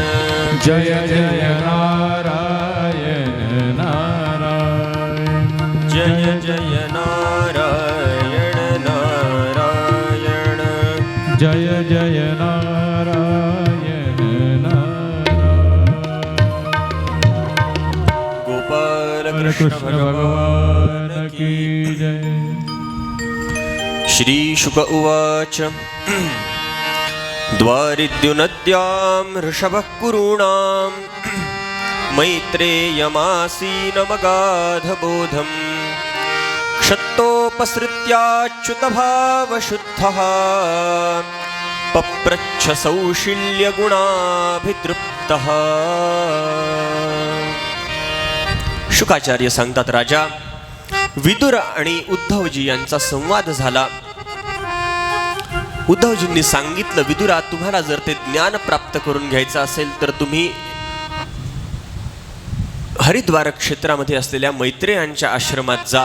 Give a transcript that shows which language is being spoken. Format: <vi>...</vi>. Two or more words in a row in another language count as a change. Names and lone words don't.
<hi>जय जय नारायण नारायण जय जय नारायण नारायण जय जय नारायण नारायण गोपाल कृष्ण भगवान की जय</hi> <sa>श्री शुक उवाच द्वारिद्युनद्यां ऋषभः कुरूणां मैत्रेयमासीनमगाधबोधम् क्षत्तोपसृत्याच्युतभावशुद्धः पप्रच्छ सौशील्यगुणाभितृप्तः.</sa> <mr>शुकाचार्य सांगतात, राजा विदुर आणि उद्धवजी यांचा संवाद झाला. उद्धवजींनी सांगितलं, विदुरा, तुम्हाला जर ते ज्ञान प्राप्त करून घ्यायचं असेल तर तुम्ही हरिद्वार क्षेत्रामध्ये असलेल्या मैत्रेयांच्या आश्रमात जा.</mr>